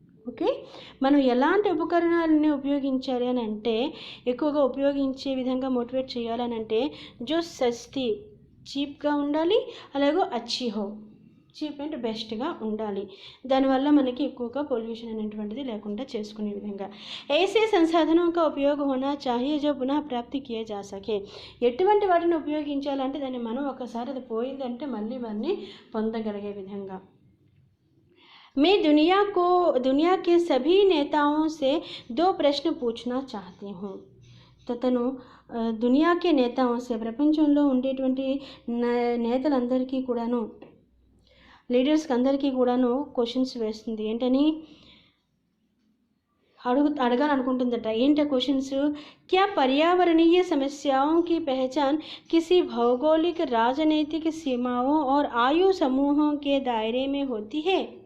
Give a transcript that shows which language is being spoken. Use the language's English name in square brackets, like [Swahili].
[Telugu] Okay, మనం ఎలాంటి ఉపకరణాలని ఉపయోగించాలి అని అంటే, ఎక్కువగా ఉపయోగించే విధంగా మోటివేట్ చేయాలని అంటే [Hindi] జో సస్తీ [Telugu] చీప్గా ఉండాలి, అలాగే [Hindi] అచ్చి హో, [Telugu] చీప్ అండ్ బెస్ట్గా ఉండాలి. దానివల్ల మనకి ఎక్కువగా పొల్యూషన్ అనేటువంటిది లేకుండా చేసుకునే విధంగా [Hindi] ऐसे संसाधनों का उपयोग होना चाहिए जो पुनः प्राप्ति किए जा सके. [Telugu] ఎటువంటి వాటిని ఉపయోగించాలంటే దాన్ని మనం ఒకసారి అది పోయిందంటే మళ్ళీ వాటిని పొందగలిగే విధంగా. [Hindi] मैं दुनिया के सभी नेताओं से 2 प्रश्न पूछना चाहती हूँ. [Telugu] తను [Hindi] దునియాకే నేతాంసే, [Telugu] ప్రపంచంలో ఉండేటువంటి నేతలందరికీ కూడాను, లీడర్స్కి అందరికీ కూడాను క్వశ్చన్స్ వేస్తుంది. ఏంటని అడగాలనుకుంటుందట. ఏంటి క్వశ్చన్స్? [Hindi] क्या पर्यावरणीय समस्याओं की पहचान किसी भौगोलिक, राजनीतिक सीमाओं और आयु समूहों के दायरे में होती है?